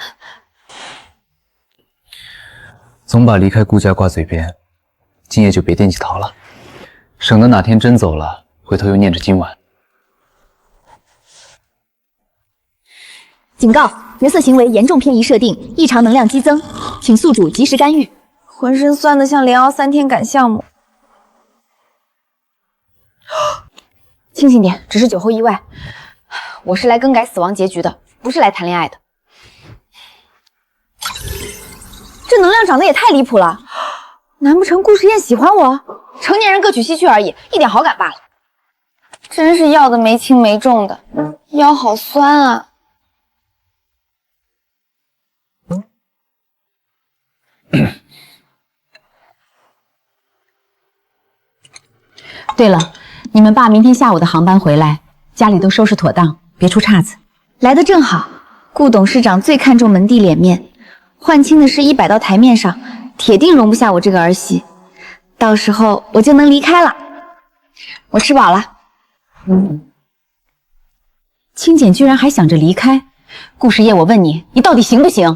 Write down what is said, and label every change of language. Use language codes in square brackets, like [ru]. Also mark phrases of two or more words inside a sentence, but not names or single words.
[zh] 總把離開顧家掛嘴邊，今夜就別惦記逃了，省得哪天真走了，回頭又念着今晚。警告：角色行為嚴重偏移設定，異常能量激增，請宿主及時干預。渾身酸得像连熬3天趕項目。清醒點，只是酒后意外。我是来更改死亡结局的，不是来谈戀愛的。这能量长得也太离谱了，难不成顾时宴喜歡我？成年人各取西去而已，一點好感罷了。真是要的沒輕沒重的，腰好酸啊！对了，你们爸明天下午的航班回来，家裡都收拾妥當，別出岔子。來得正好，顧董事長最看重門第臉面，換親的事一擺到台面上，鐵定容不下我這個兒媳。到時候我就能離開了。我吃飽了。清簡居然還想着離開，顧時宴，我問你，你到底行不行？